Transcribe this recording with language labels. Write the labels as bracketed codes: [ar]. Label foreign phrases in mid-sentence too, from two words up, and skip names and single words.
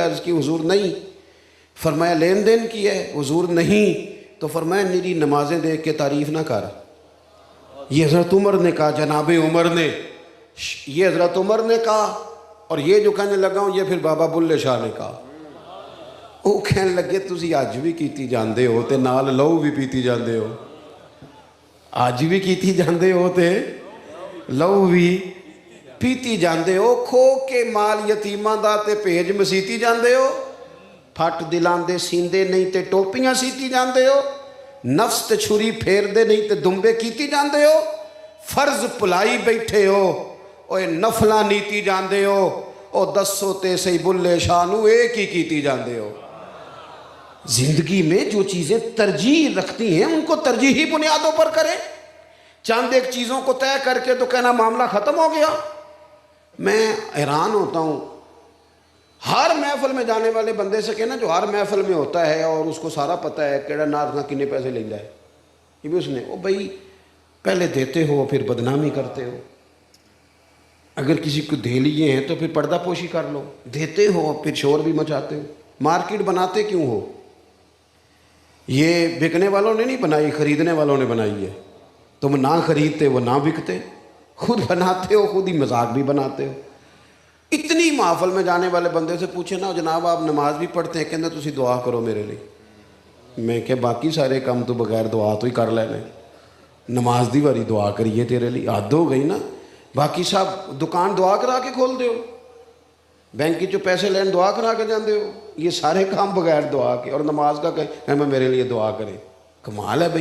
[ur] عرض کی حضور نہیں۔ فرمایا لین دین کیا ہے؟ حضور نہیں۔ تو فرمایا میری نمازیں دیکھ کے تعریف نہ کر۔ یہ حضرت عمر نے کہا، جناب عمر نے، یہ حضرت عمر نے کہا، اور یہ جو کہنے لگا ہوں یہ پھر بابا بلے شاہ نے کہا۔ [pa] وہ کہنے لگے تسی آج بھی کیتی جاندے ہو تے نال لہو بھی پیتی جاندے ہو، آج بھی کیتی جاندے ہو تے لہو بھی پیتی جاندے ہو، کھو کے مال یتیماں دا تے بھیج مسیتی جاندے ہو، پھٹ دلان دے سیندے نہیں تے ٹوپیاں سیتی جاندے ہو، نفس تے چھری پھیر دے نہیں تے دمبے کیتی جاندے ہو، فرض پلائی بیٹھے ہو، اوے نفلاں نیتی جاندے ہو، او دسو تے سی بلے شاہ نو ایک ہی کیتی جاندے ہو۔ [ur] زندگی میں جو چیزیں ترجیح رکھتی ہیں ان کو ترجیحی بنیادوں پر کریں۔ چند ایک چیزوں کو طے کر کے تو کہنا معاملہ ختم ہو گیا۔ میں حیران ہوتا ہوں ہر محفل میں جانے والے بندے سے کہنا جو ہر محفل میں ہوتا ہے اور اس کو سارا پتہ ہے [pa] کیڑا نارنا کنے پیسے لیندا ہے، [ur] یہ بھی اس نے، او بھائی پہلے دیتے ہو پھر بدنامی کرتے ہو، اگر کسی کو دے لیے ہیں تو پھر پردہ پوشی کر لو، دیتے ہو پھر شور بھی مچاتے ہو، مارکیٹ بناتے کیوں ہو؟ یہ بکنے والوں نے نہیں بنائی، خریدنے والوں نے بنائی ہے۔ تم نہ خریدتے وہ نہ بکتے، خود بناتے ہو، خود ہی مذاق بھی بناتے ہو۔ اتنی محفل میں جانے والے بندے سے پوچھے نا جناب آپ نماز بھی پڑھتے ہیں، [pa] کہندے تسی دعا کرو میرے لیے۔ میں کہ باقی سارے کام تو بغیر دعا تو ہی کر لینے، نماز دی واری دعا کریے تیرے لیے، حد ہو گئی نا۔ باقی صاحب دکان دعا کرا کے کھول دیو، بینک جو پیسے لین دعا کرا کے جاندے ہو، [ur] یہ سارے کام بغیر دعا کے، اور نماز کا کہ میں میرے لیے دعا کرے، کمال ہے بھائی۔